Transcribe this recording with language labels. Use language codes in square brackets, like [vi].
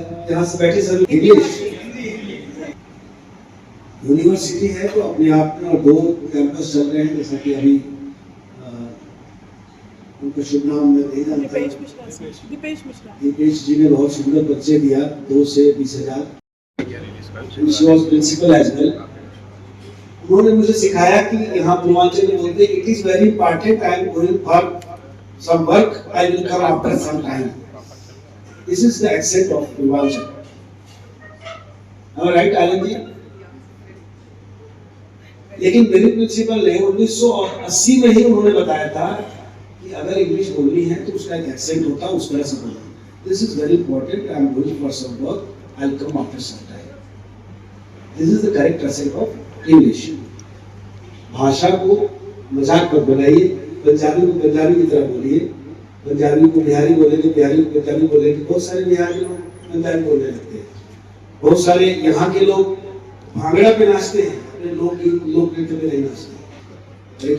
[hi] यहाँ से बैठे सभी यूनिवर्सिटी है तो अपने आप में, और 2 कैंपस चल रहे हैं, जैसा कि अभी उनका शुभ नाम मैं नहीं जानता। दीपेश जी ने बहुत सुंदर बच्चे दिया, 2 से 20,000। [en] She was principal as well. [hi] उन्होंने मुझे सिखाया कि यहाँ पूर्वांचल में बोलते हैं, [en] it is very important, I am going for some work, I will come after some time. This is the accent of Purvanchal. Am I right, Anand ji? [hi] लेकिन मेरे प्रिंसिपल ने 1980 में ही उन्होंने बताया था कि अगर इंग्लिश बोलनी है तो उसका एक एक्सेंट होता है, उस तरह से बोलना। [en] This is very important, I am going for some work, I will come after some time. This is the correct accent of English. [hi] भाषा को मजाक मत बनाइए, पंजाबी को पंजाबी की तरह बोलिए, पंजाबी को बिहारी बोलेंगे, बिहारी को पंजाबी बोलेंगे। बहुत सारे बिहार के लोग पंजाबी बोलने लगते हैं, बहुत सारे यहाँ के लोग भांगड़ा पे नाचते हैं, अपने लोक नृत्य पे नहीं नाचते।